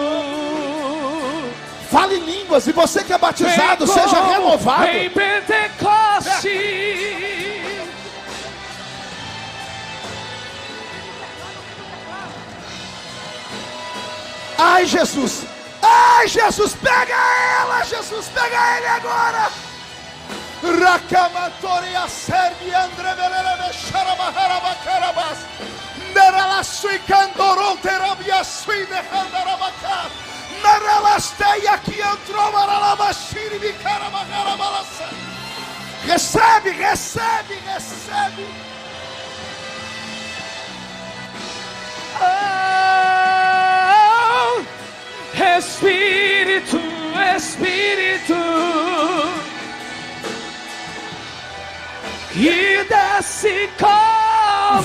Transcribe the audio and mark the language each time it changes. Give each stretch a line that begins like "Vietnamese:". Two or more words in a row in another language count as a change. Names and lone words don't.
Portuguese: Fale em línguas, e você que é batizado, seja renovado. Em Pentecoste. Ai, Jesus, pega ela, Jesus, pega ele agora. Rakamatoria servi andrevelele xarabaharabacarabass. Neralasui candoron terabia sui dehandarabacá. Neralasteia que entrou maralabashiri bicarabacarabalassa. Recebe. Espírito, que desce como